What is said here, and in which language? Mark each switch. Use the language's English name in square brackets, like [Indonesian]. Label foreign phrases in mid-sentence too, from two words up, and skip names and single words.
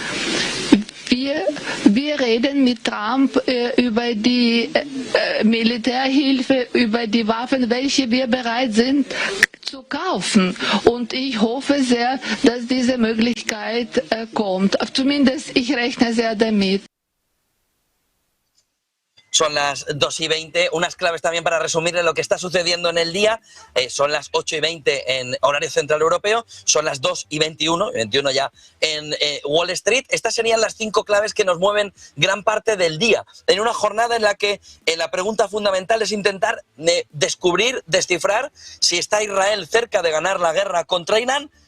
[German] Wir reden mit Trump über die Militärhilfe, über die Waffen, welche wir bereit sind zu kaufen. Und ich hoffe sehr, dass diese Möglichkeit kommt. Zumindest ich rechne sehr damit. [Spanish] Son las 2:20, unas claves también para resumirle lo que está sucediendo en el día. Son las 8:20 en horario central europeo, son las 2:21 ya en Wall Street. Estas serían las 5 claves que nos mueven gran parte del día, en una jornada en la que la pregunta fundamental es intentar descubrir, descifrar si está Israel cerca de ganar la guerra contra Irán.